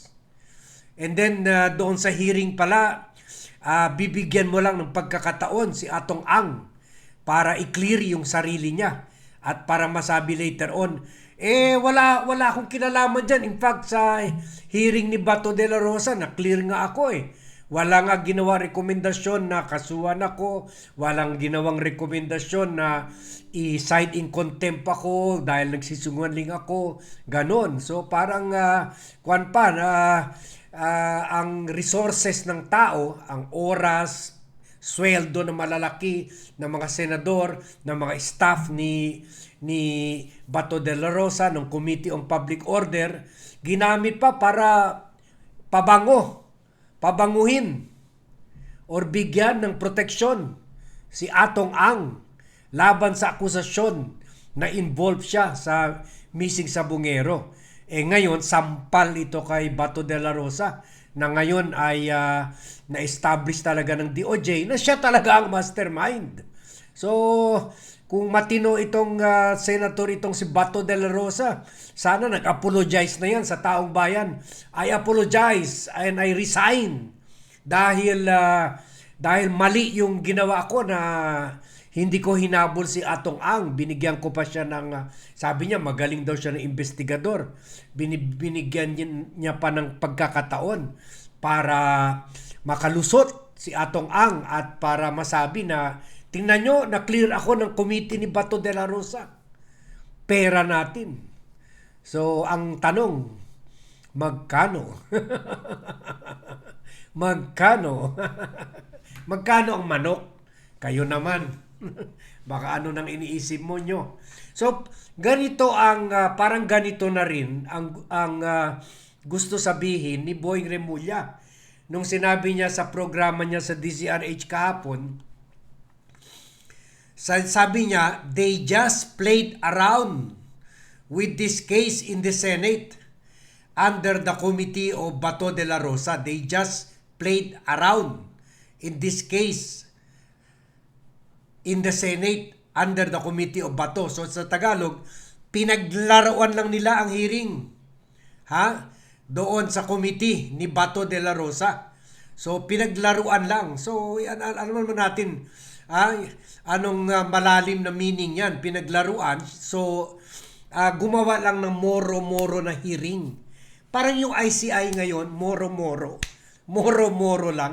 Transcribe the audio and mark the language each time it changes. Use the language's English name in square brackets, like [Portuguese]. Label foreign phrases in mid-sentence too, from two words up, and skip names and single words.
[English] And then [Filipino] doon sa hearing pala, bibigyan mo lang ng pagkakataon si Atong Ang para i-clear yung sarili niya at para masabi [English] later on, [Filipino] wala akong kinalaman dyan. [English] In fact, [Filipino] sa hearing ni Bato de la Rosa, na-clear nga ako Wala nga ginawa rekomendasyon na kasuhan ako. Walang ginawang rekomendasyon na [English] i-cite in contempt [Filipino] ako dahil nagsisinungaling ako. Ganon. So parang ang resources ng tao, ang oras, sweldo na malalaki ng mga senador, ng mga staff ni Bato de la Rosa ng Committee on Public Order, ginamit pa para pabanguhin or bigyan ng proteksyon si Atong Ang laban sa akusasyon na involved siya sa missing sa Bungero. Ngayon, sampal ito kay Bato de la Rosa na ngayon ay na-establish talaga ng DOJ na siya talaga ang mastermind. So, kung matino itong senator itong si Bato de la Rosa, sana nag-apologize na yan sa taong bayan. [English] I apologize and I resign [Filipino] dahil mali yung ginawa ko na hindi ko hinabol si Atong Ang. Binigyan ko pa siya ng, sabi niya magaling daw siya ng investigador. Binigyan niya pa ng pagkakataon para makalusot si Atong Ang at para masabi na, tingnan nyo, na-clear ako ng committee ni Bato de la Rosa. Pera natin. So, ang tanong, magkano? Magkano? Magkano ang manok? Kayo naman. Baka ano nang iniisip mo nyo. So, ganito parang ganito na rin ang gusto sabihin ni Boying Remulla. Nung sinabi niya sa programa niya sa DZRH kahapon, sabi niya, [English] they just played around with this case in the Senate under the committee of Bato de la Rosa. They just played around in this case in the Senate under the committee of Bato. [Filipino] So sa Tagalog, pinaglaruan lang nila ang hearing. Doon sa committee ni Bato de la Rosa. So pinaglaruan lang. So alam naman natin, anong malalim na meaning yan, pinaglaruan. So gumawa lang ng moro-moro na hearing. Parang yung ICI ngayon, moro-moro. Moro-moro lang.